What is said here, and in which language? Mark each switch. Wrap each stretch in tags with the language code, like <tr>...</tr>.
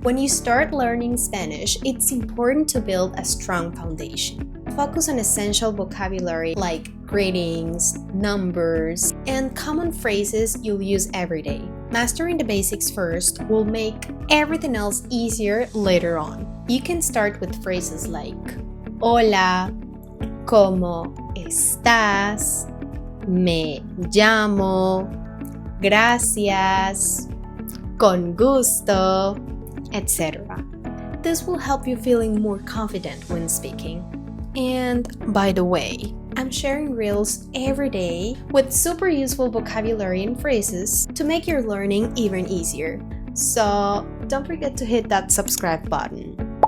<en>When you start learning Spanish, it's important to build a strong foundation. Focus on essential vocabulary like greetings, numbers, and common phrases you'll use every day. Mastering the basics first will make everything else easier later on. You can start with phrases like</en> <es>Hola, ¿cómo estás? Me llamo, gracias, con gusto, etc.</es> <en>This will help you feeling more confident when speaking. And by the way, I'm sharing reels every day with super useful vocabulary and phrases to make your learning even easier. So don't forget to hit that subscribe button.</en>